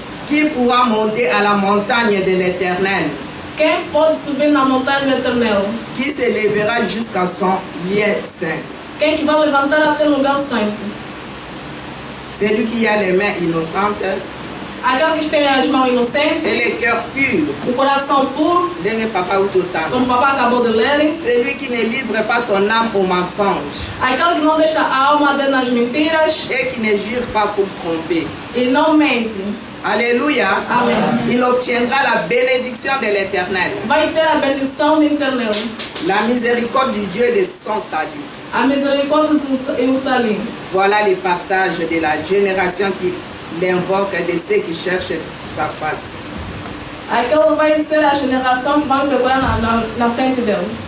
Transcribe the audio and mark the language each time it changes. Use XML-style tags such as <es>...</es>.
<fr>Qui pourra monter à la montagne de l'Éternel?</fr> <pt>Quem pode subir na montanha do Eterno?</pt> <fr>Qui se lèvera jusqu'à son lieu saint?</fr> <pt>Quem que vai levantar até o lugar santo?</pt> <fr>Celui qui a les mains innocentes</fr> <pt>Aquele que tem as mãos inocentes,</pt> <fr>et le cœur pur.</fr> <pt>o coração puro, como o papai acabou de ler.</pt> <fr>Celui qui ne livre pas son âme au mensonge.</fr> <pt>Aquele que não deixa a alma dentro das mentiras.</pt> <fr>Et qui ne jure pas pour tromper.</fr> <pt>E não mente. Alléluia. Amen.</pt> <fr>Il obtiendra la bénédiction de l'Éternel.</fr> <pt>Vai ter a bendição do Eterno.</pt> <fr>La miséricorde du Dieu de son salut.</fr> <pt>A misericórdia e o salim.</pt> <fr>Voilà le partage de la génération qui l'invoque de ceux qui cherchent sa face.</fr> <pt>Aquela vai ser a geração que vai procurar na frente dele.</pt>